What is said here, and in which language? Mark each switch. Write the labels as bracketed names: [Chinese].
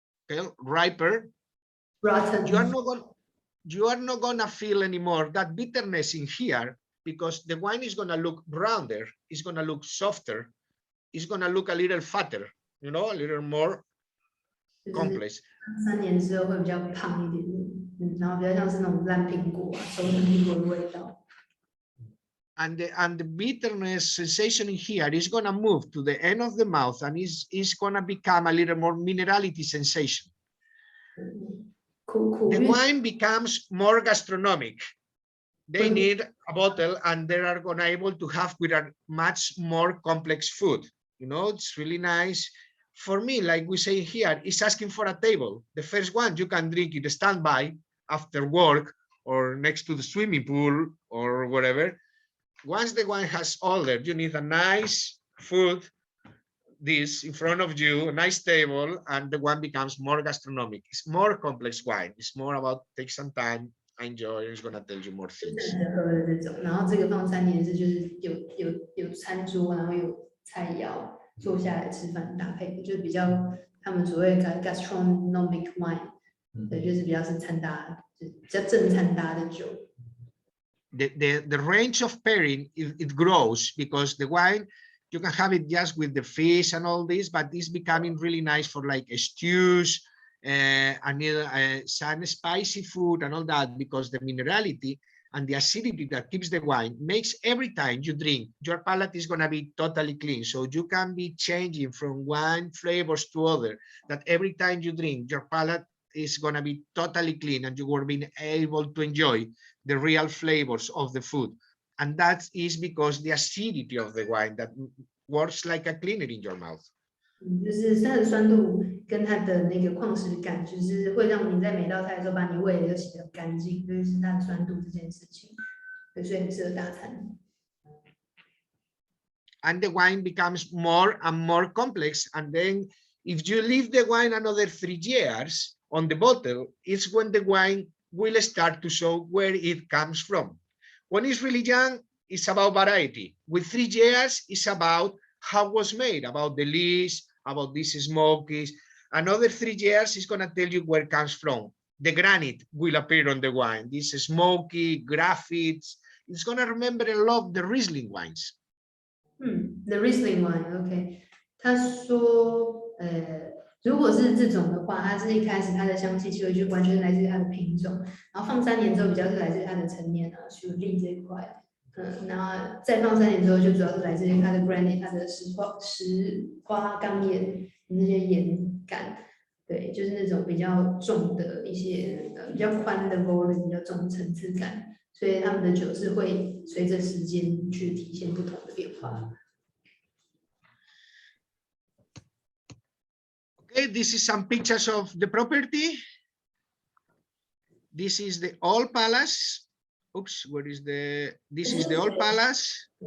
[English] Okay, riper. Rotten. You are not gonna feel anymore that bitterness in here, because the wine is gonna look rounder, it's gonna look softer, it's gonna look a little fatter, you know, a little more complex. [Chinese] 3年之后会比较胖一点点，然后比较像是那种烂苹果、熟成苹果的味道。 [English] And the bitterness sensation in here is gonna move to the end of the mouth, and is gonna become a little more minerality sensation. The wine becomes more gastronomic. They need a bottle, and they are gonna able to have with a much more complex food. You know, it's really nice. for me, like we say here, is asking for a table. The first one you can drink it standby after work or next to the swimming pool or whatever. Once the wine has ordered, you need a nice food, this in front of you, a nice table, and the wine becomes more gastronomic. It's more complex wine. It's more about take some time, enjoy, it's gonna tell you more things. [Chinese] 喝的这种，然后这个放3年是就是有餐桌，然后有菜肴，坐下来吃饭搭配的，就比较他们所谓的 gastronomic wine，对，就是比较是餐搭，就比较正餐搭的酒。 [English] The range of pairing it grows because the wine you can have it just with the fish and all this, but it's becoming really nice for like stews and some spicy food and all that, because the minerality and the acidity that keeps the wine makes every time you drink, your palate is going to be totally clean. So you can be changing from one flavors to other, that every time you drink, your palate is going to be totally clean and you will be able to enjoy the real flavors of the food. And that is because the acidity of the wine that works like a cleaner in your mouth. [Chinese] 就是它的酸度跟它的那个矿石感，就是会让你在每道菜的时候把你胃都洗得干净，就是它的酸度这件事情，所以很适合大餐。 [English] And the wine becomes more and more complex. And then if you leave the wine another 3 years on the bottle, it's when the wine will start to show where it comes from. When it's really young, it's about variety. With 3 years, it's about how it was made, about the lees, about these smokies. Another 3 years is going to tell you where it comes from. The granite will appear on the wine. This smoky, graphites. It's going to remember a lot of the Riesling wines. The Riesling wine, OK。 [Chinese] 他说，如果是这种的话，它是一开始它的香气气味就完全来自于它的品种，然后放3年之后比较是来自于它的陈年啊、熟粒这一块。然后再放3年之后，就主要是来自于它的 granite， 它的石花岗岩那些岩感，对，就是那种比较重的一些比较宽的 volume， 比较重的层次感，所以他们的酒是会随着时间去体现不同的变化。 [English] Okay, this is some pictures of the property. This is the old palace. Oops, where is this is the old palace.